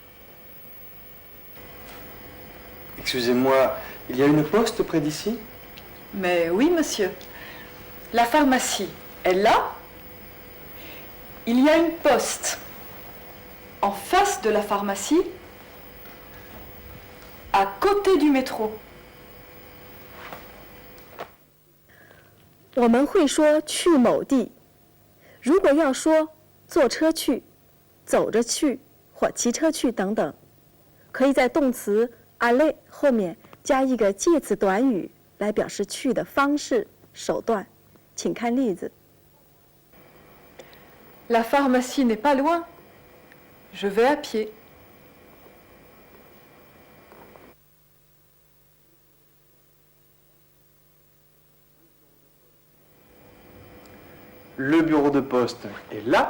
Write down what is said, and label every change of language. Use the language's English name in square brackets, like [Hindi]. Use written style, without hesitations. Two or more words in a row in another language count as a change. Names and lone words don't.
[French] Excusez-moi, il y a une poste près d'ici? Mais oui, monsieur. La pharmacie est là. Il y a une poste en face de la pharmacie, à côté du métro. [Chinese] 我们会说去某地，如果要说坐车去、走着去或骑车去等等，可以在动词 aller 后面加一个介词短语来表示去的方式、手段。请看例子。 [French] La pharmacie n'est pas loin. Je vais à pied. Le bureau de poste est là.